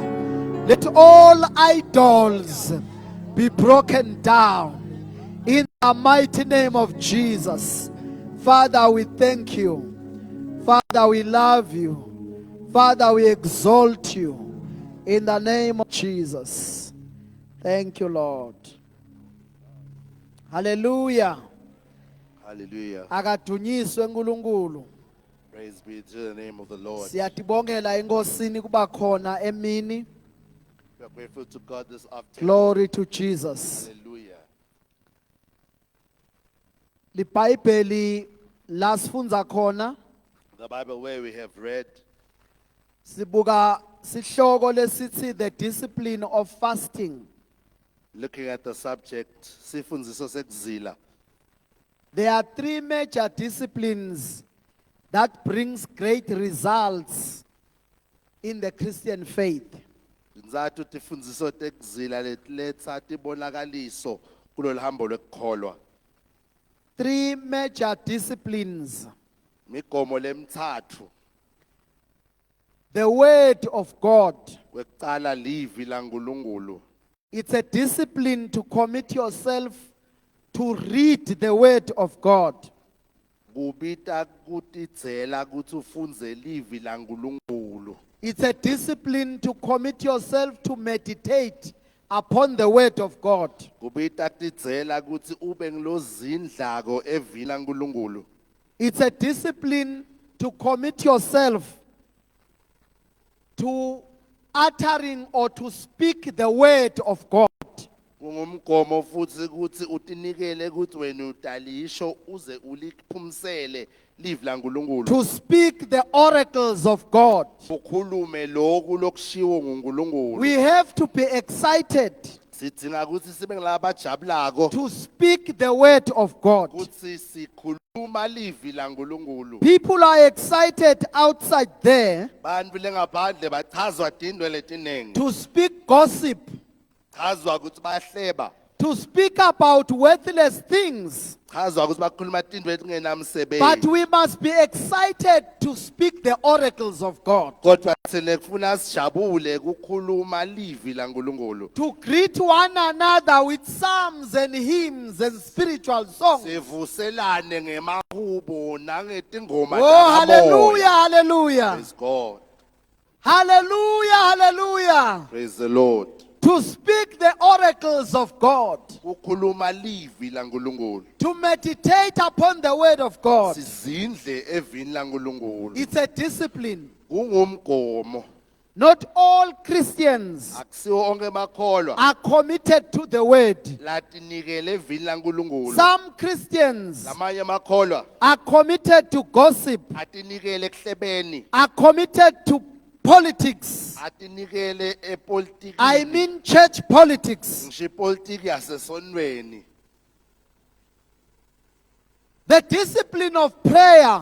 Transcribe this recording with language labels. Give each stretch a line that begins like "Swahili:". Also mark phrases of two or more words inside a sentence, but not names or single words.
English: Let all idols be broken down. In the mighty name of Jesus. Father, we thank you. Father, we love you. Father, we exalt you. In the name of Jesus. Thank you, Lord. Hallelujah. Hallelujah.
Swati: Akadunyiswe uNkulunkulu.
English: Praise be to the name of the Lord.
Swati: Siyatibongela enkosini kuba khona emini.
English: We are grateful to God this afternoon. Glory to Jesus. Hallelujah.
Swati: LiBhayibheli lasifunza khona
English: The Bible where we have read,
Swati: sibuka sihloko lesithi
English: the discipline of fasting. looking at the subject,
Swati: sifundiso sekuzila.
English: There are three major disciplines that brings great results in the Christian faith.
Swati: Nzathu tifundiso tekuzila letletsa tibonakaliso kulolu hambo lwekukholwa.
English: Three major disciplines.
Swati: Migomo lemthathu.
English: The word of God.
Swati: Kwekucala livi laNkulunkulu.
English: It's a discipline to commit yourself to read the word of God.
Swati: kubita kutidzela kutsi ufundze livi laNkulunkulu.
English: It's a discipline to commit yourself to meditate upon the word of God.
Swati: Kubita kutidzela kutsi ube ngilozindlako evini laNkulunkulu.
English: It's a discipline to commit yourself to uttering or to speak the word of God.
Swati: Kungumgomo futhi kuthi utinikele kuthi wena utalisho uze uliphumsele live laNkulunkulu.
English: To speak the oracles of God.
Swati: Ukhulume lokhu lokushiwo nguNkulunkulu.
English: We have to be excited
Swati: Sidinga ukuthi sibe ngilabajabulako
English: to speak the word of God.
Swati: kuthi sikhuluma livi laNkulunkulu.
English: People are excited outside there
Swati: Bantu lengaphandle bachazwa tindwe letinengi.
English: to speak gossip,
Swati: Chazwa ukuthi bayahleba.
English: to speak about worthless things.
Swati: Chazwa ukuthi bakhuluma tindwe letingenamsebenzi.
English: But we must be excited to speak the oracles of God.
Swati: Kodwa thina kufuna sijabule kukhuluma livi laNkulunkulu.
English: To greet one another with psalms and hymns and spiritual songs.
Swati: Sivuselane ngemahubo nangetingoma Oh, zakamoya.
English: hallelujah, hallelujah. Praise God. Hallelujah, hallelujah. Praise the Lord. To speak the oracles of God.
Swati: Kukhuluma livi laNkulunkulu.
English: To meditate upon the word of God.
Swati: Sizindle evini laNkulunkulu.
English: It's a discipline.
Swati: Kungumgomo.
English: Not all Christians
Swati: Akusiwo onke makholwa
English: are committed to the word.
Swati: latinikele evini laNkulunkulu.
English: Some Christians
Swati: Lamanye makholwa
English: are committed to gossip,
Swati: atinikele ekuhlebeni,
English: are committed to politics.
Swati: atinikele epolitikini.
English: I mean church politics.
Swati: Ngisho ipolitiki yasesonweni.
English: The discipline of prayer